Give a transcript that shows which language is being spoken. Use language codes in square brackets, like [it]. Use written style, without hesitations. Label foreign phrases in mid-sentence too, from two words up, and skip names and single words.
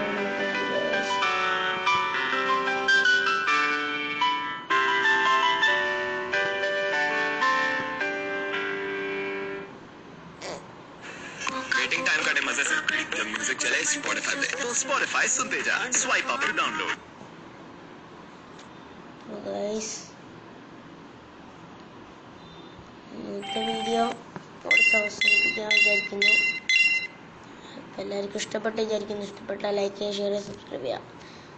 [en] waiting time [hi] का मजे से जब म्यूजिक चले स्पॉटिफाई पे तो स्पॉटिफाई सुनते जा [en] swipe up download. [ml] ഇന്നത്തെ വീഡിയോ അവസാനിപ്പിക്കാൻ വിചാരിക്കുന്നു. എല്ലാവർക്കും ഇഷ്ടപ്പെട്ട് വിചാരിക്കുന്നു. ഇഷ്ടപ്പെട്ടാൽ ലൈക്ക് ചെയ്യുക, ഷെയർ ചെയ്യുക, സബ്സ്ക്രൈബ് ചെയ്യുക.